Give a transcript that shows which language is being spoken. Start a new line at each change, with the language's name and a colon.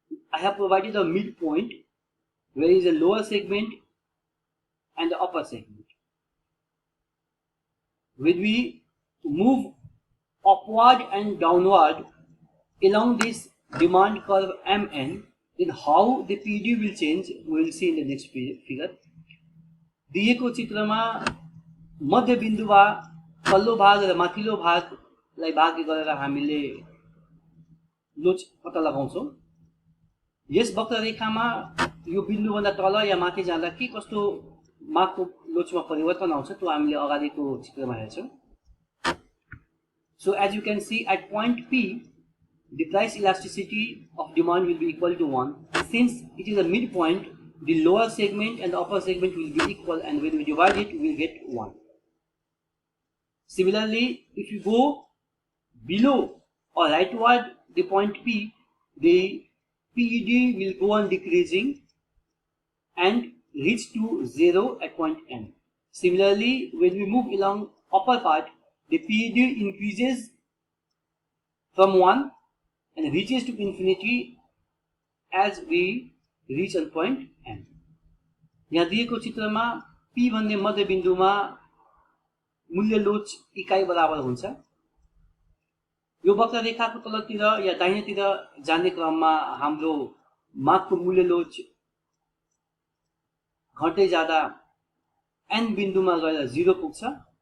English: I have provided a midpoint where is a lower segment and the upper segment. When we move upward and downward along this demand curve MN, then how the PD will change we will see in the next figure.
Nepali: दिएको चित्रमा मध्य बिन्दुमा तल्लो भाग र माथिल्लो भागलाई भाग गरेर हामीले लोच पत्ता लगाउँछौँ। यस वक्ररेखामा यो बिन्दुभन्दा तल या माथि जाँदा के कस्तो मागको लोचमा परिवर्तन आउँछ त्यो हामीले अगाडिको चित्रमा हेर्छौँ।
English: So as you can see at point P, the price elasticity of demand will be equal to 1. Since it is a midpoint, the lower segment and the upper segment will be equal, and when we divide it, we will get 1. Similarly, if you go below or rightward the point P, the PED will go on decreasing and reach to 0 at point N. Similarly, when we move along upper part, the PED increases from 1 and reaches to infinity as we reach on point N.
Nepali: यहाँ दिएको चित्रमा P भन्ने मध्य बिन्दुमा मूल्य लोच इकाइ बराबर हुन्छ। यो वक्ररेखाको तलतिर या दाहिनेतिर जाने क्रममा हाम्रो मागको मूल्य लोच घट्दै जाँदा n बिन्दुमा गएर 0 पुग्छ।